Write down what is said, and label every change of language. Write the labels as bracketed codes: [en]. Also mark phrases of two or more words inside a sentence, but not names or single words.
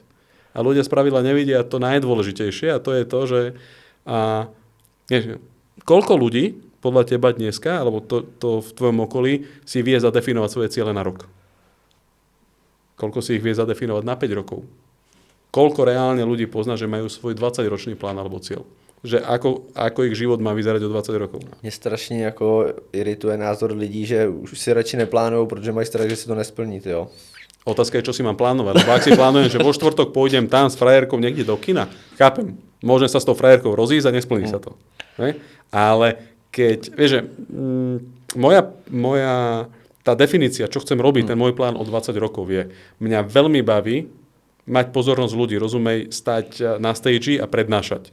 [sk] A ľudia spravidla nevidia to najdôležitejšie a to je to, že koľko ľudí podľa teba dneska, alebo to v tvojom okolí, si vie zadefinovať svoje ciele na rok? Koľko si ich vie zadefinovať na 5 rokov? Koľko reálne ľudí pozná, že majú svoj 20-ročný plán alebo cieľ? Že ako ich život má vyzerať o 20 rokov? [cs] Mě strašně jako irituje názor lidí, že už si radši neplánujou, protože mají strach, že si to nesplní, jo. [sk] Otázka je, čo si mám plánovať. Lebo ak si plánujem, že vo štvrtok pôjdem tam s frajerkou niekde do kina, chápem, môžem sa s tou frajerkou rozísť a nesplní sa to. Ale keď, vieš, že tá definícia, čo chcem robiť, ten môj plán o 20 rokov je, mňa veľmi baví mať pozornosť ľudí, rozumej, stať na stage a prednášať.